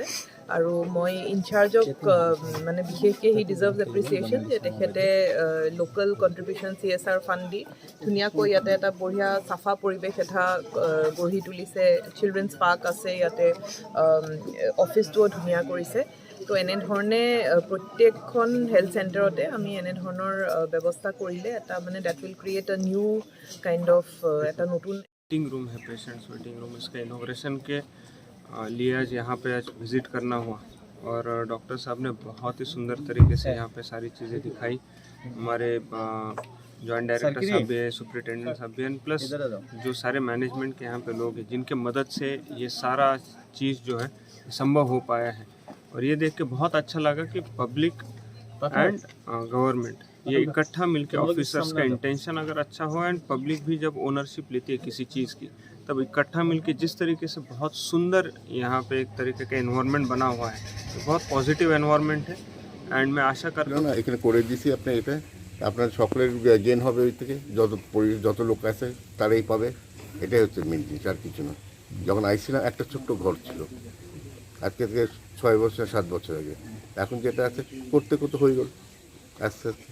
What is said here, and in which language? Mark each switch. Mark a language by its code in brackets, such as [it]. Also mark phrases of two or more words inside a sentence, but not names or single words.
[as] আৰু মই ইনচাৰ্জক মানে বিশেষকৈ [en] he deserves appreciation [as] যে তেখেতে [en] local contribution CSR fund [as] দি ধুনীয়াকৈ ইয়াতে এটা বঢ়িয়া চাফা পৰিৱেশ এটা গঢ়ি তুলিছে। [en] children's park [as] আছে ইয়াতে, অফিচটোও ধুনীয়া কৰিছে। তো এনেধৰণে প্ৰত্যেকখন হেল্থ চেণ্টাৰতে আমি এনেধৰণৰ ব্যৱস্থা কৰিলে এটা মানে [en] that will create a new kind of [as] এটা নতুন [en] waiting room [hi] है, [en] patients waiting room. [hi] इसका इनॉग्रेशन के लिए आज यहाँ पे आज विज़िट करना हुआ और डॉक्टर साहब ने बहुत ही सुंदर तरीके से यहाँ पे सारी चीज़ें दिखाई। हमारे [en] joint director [hi] साहब भी है, सुपरिटेंडेंट साहब भी हैं, प्लस जो सारे मैनेजमेंट के यहाँ पे लोग हैं जिनके मदद से ये सारा चीज़ जो है संभव हो पाया है। और ये देख के बहुत अच्छा लगा कि [en] public and government [hi] ये इकट्ठा मिलके ऑफिसर्स का इंटेंशन अगर अच्छा हो [en] and public [hi] भी जब ओनरशिप लेती है किसी चीज़ की, तब इकट्ठा मिलके जिस तरीके से बहुत सुंदर यहाँ पे एक तरीके का एनवायरनमेंट बना हुआ है, तो बहुत [en] positive environment [hi] है। एंड मैं आशा करता हूँ [bn] এখানে করে দিছি আপনি এটা আপনার সকলের গেন হবে, ওই থেকে যত লোক আছে তারাই পাবে। এটাই হচ্ছে মেন জিনিস, আর কিছু না। যখন আইছিলাম একটা ছোট্ট ঘর ছিল, আজকে থেকে 6 বছর 7 বছর আগে। এখন যেটা আছে করতে করতে হয়ে গেল আস্তে আস্তে।